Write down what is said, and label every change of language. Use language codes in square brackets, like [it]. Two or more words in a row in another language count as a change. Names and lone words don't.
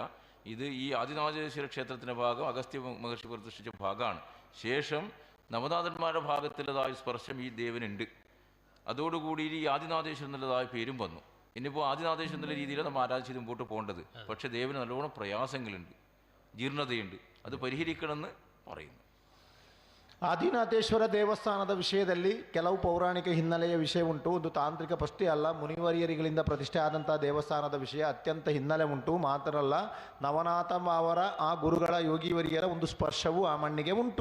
[ml] ഇത് ഈ ആദിനാഥേശ്വര ക്ഷേത്രത്തിൻ്റെ ഭാഗം അഗസ്ത്യ മഹർഷി പ്രതിഷ്ഠിച്ച ഭാഗമാണ്. ശേഷം നവനാഥന്മാരുടെ ഭാഗത്തുള്ളതായ സ്പർശം ഈ ദേവനുണ്ട്. അതോടുകൂടി ഈ ആദിനാഥേശ്വരൻ എന്നുള്ളതായ പേരും വന്നു. ഇനിയിപ്പോൾ ആദിനാഥേശ്വരൻ എന്നുള്ള രീതിയിലാണ് നമ്മൾ ആരാധിച്ച് മുമ്പോട്ട് പോകേണ്ടത്. പക്ഷേ ദേവന് നല്ലോണം പ്രയാസങ്ങളുണ്ട്, ജീർണതയുണ്ട്, അത് പരിഹരിക്കണമെന്ന് പറയുന്നു. [kn] ಆದಿನಾಥೇಶ್ವರ ದೇವಸ್ಥಾನದ ವಿಷಯದಲ್ಲಿ ಕೆಲವು ಪೌರಾಣಿಕ ಹಿನ್ನೆಲೆಯ ವಿಷಯ ಉಂಟು. ಒಂದು ತಾಂತ್ರಿಕ ಪ್ರಶ್ನೆ ಅಲ್ಲ, ಮುನಿವರಿಯರಿಗಳಿಂದ ಪ್ರತಿಷ್ಠೆ ಆದಂಥ ದೇವಸ್ಥಾನದ ವಿಷಯ ಅತ್ಯಂತ ಹಿನ್ನೆಲೆ ಉಂಟು. ಮಾತ್ರ ಅಲ್ಲ, ನವನಾಥ ಅವರ ಆ ಗುರುಗಳ ಯೋಗಿವರಿಯರ ಒಂದು ಸ್ಪರ್ಶವೂ ಆ ಮಣ್ಣಿಗೆ ಉಂಟು.